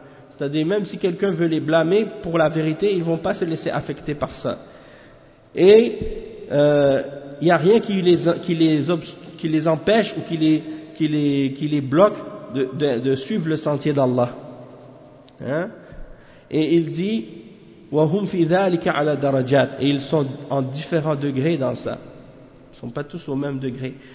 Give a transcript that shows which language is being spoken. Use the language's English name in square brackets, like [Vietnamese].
[French] C'est-à-dire même si quelqu'un veut les blâmer pour la vérité, ils vont pas se laisser affecter par ça. Et il y a rien qui les empêche ou qui les bloque de suivre le sentier d'Allah. Hein? Et il dit [Arabic] وَهُمْ فِي ذَٰلِكَ عَلَى دَرَجَاتٍ. [French] Et ils sont en différents degrés dans ça. Ils ne sont pas tous au même degré.